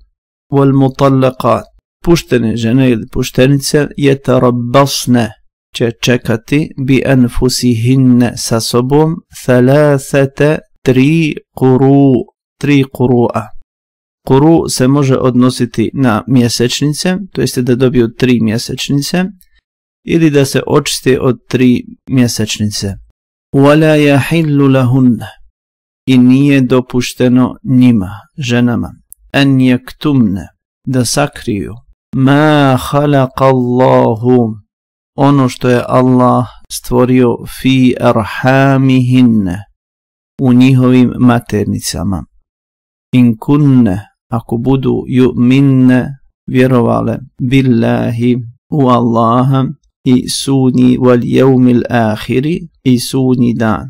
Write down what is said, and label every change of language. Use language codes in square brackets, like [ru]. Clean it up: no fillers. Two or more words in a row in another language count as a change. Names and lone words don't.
[ar] والمطلقات, [bs] puštene žene ili puštenice, yatarabbasna, će čekati [ar] بأنفسهن, [bs] sa sobom, 3 quru'a. Quru se može odnositi na mjesečnice, to jeste da dobiju 3 mjesečnice, ili da se očiste od 3 mjesečnice. [ar] ولا يحل لهن, [bs] i nije dopušteno njima, ženama, [ar] أن يكتمن, [bs] da sakriju, [ar] ما خلق الله, [bs] ono što je Allah stvorio, [ar] في أرحامهن, [bs] u njihovim maternicama. [ar] إن كن, [bs] ako budu yu'minne, vjerovale, billahi, u Allaha, i sudnji [ar] واليوم الآخر, [bs] i sudnji dan.